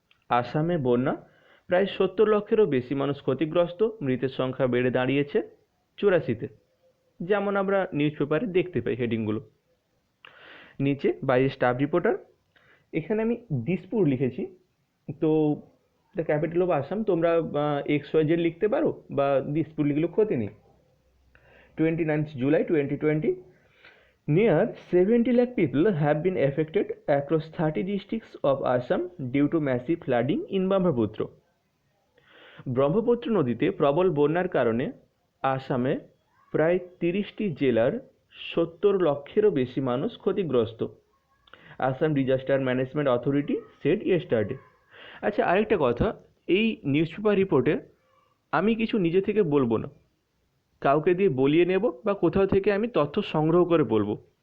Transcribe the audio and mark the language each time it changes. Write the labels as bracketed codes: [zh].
[bn] আসামে বন্যা, প্রায় 70 লক্ষেরও বেশি মানুষ ক্ষতিগ্রস্ত, মৃতের সংখ্যা বেড়ে দাঁড়িয়েছে 84-তে, যেমন আমরা নিউজ পেপারে দেখতে পাই হেডিংগুলো। নিচে [en] by staff reporter, [bn] এখানে আমি দিসপুর লিখেছি, তো [en] the capital of Assam, [bn] তোমরা XYZ লিখতে পারো বা দিসপুর লিখলেও ক্ষতি নেই। [en] 29th July 2020, near 70 lakh people have been affected across 30 districts of Assam due to massive flooding in Brahmaputra. [bn] Brahmaputra নদীতে প্রবল বন্যার কারণে আসামে প্রায় 30টি জেলার 70 লক্ষেরও বেশি মানুষ ক্ষতিগ্রস্ত। [en] Assam disaster management authority said yesterday. [bn] আচ্ছা, আরেকটা কথা, এই নিউজ পেপার রিপোর্টে আমি কিছু নিজে থেকে বলবো না, কাউকে দিয়ে বলিয়ে নেব বা কোথাও থেকে আমি তথ্য সংগ্রহ করে বলবো।